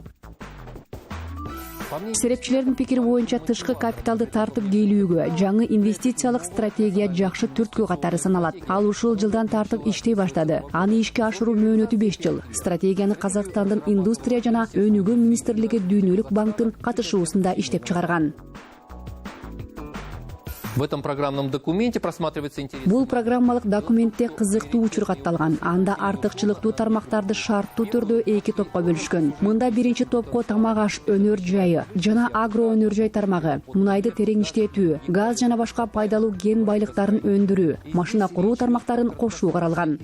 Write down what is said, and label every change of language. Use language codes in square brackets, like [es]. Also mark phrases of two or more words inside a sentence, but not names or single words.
[ky] Серепчилердин пикири боюнча тышкы капиталды тартып келүүгө жаңы инвестициялык стратегия жакшы түрткү катары саналат. Ал ушул жылдан тартып иштей баштады. Аны ишке ашыруу мөөнөтү 5 жыл. Стратегияны Казакстандын индустрия жана өнүгүү министрлиги Дүйнөлүк банктын катышуусунда иштеп чыгарган. [ru] В этом программном документе просматривается интерес. [ky] Бул программалык документте кызыктуу учур катталган. Анда артыкчылыктуу тармактарды шарттуу түрдө 2 топко бөлүшкөн. Мында биринчи топко тамак аш өнөр жайы жана агро өнөр жай тармагы, мунайды терең иштетүү, газ жана башка пайдалуу кен байлыктарын өндүрүү, машина куруу тармактарын кошуу каралган.